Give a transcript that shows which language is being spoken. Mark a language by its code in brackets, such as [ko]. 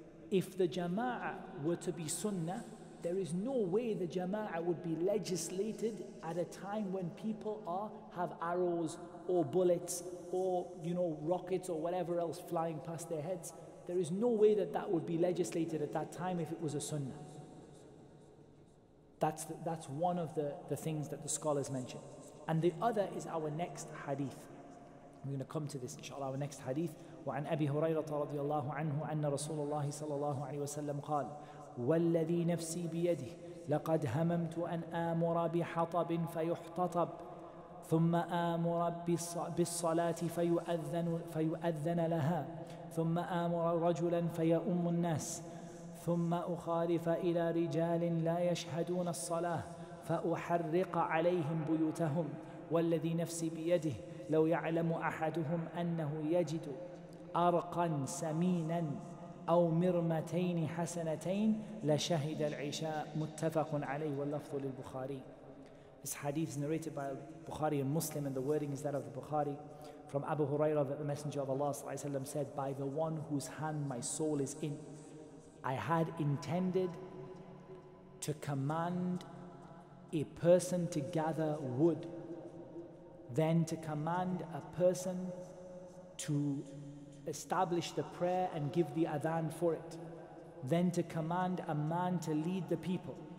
[en] If the jama'ah were to be sunnah, there is no way the jama'ah would be legislated at a time when people have arrows or bullets or, you know, rockets or whatever else flying past their heads. There is no way that that would be legislated at that time if it was a sunnah. That's one of the things that the scholars mention. And the other is our next hadith. We're going to come to this, inshallah, our next hadith. [ar] وعن أبي هريرة رضي الله عنه أن رسول الله صلى الله عليه وسلم قال والذي نفسي بيده لقد هممت أن آمر بحطب فيحتطب ثم آمر بالصلاة فيؤذن لها ثم آمر رجلا فيؤم الناس ثم أخالف إلى رجال لا يشهدون الصلاة فأحرق عليهم بيوتهم والذي نفسي بيده لو يعلم أحدهم أنه يجد أرقا سمينا أو مرمتين حسنتين لشهد العشاء متفق عليه واللفظ للبخاري. [en] This hadith is narrated by Bukhari and Muslim, and the wording is that of the Bukhari. From Abu Hurairah, that the Messenger of Allah ﷺ said, by the one whose hand my soul is in, I had intended to command a person to gather wood, then to command a person to establish the prayer and give the adhan for it, then to command a man to lead the people.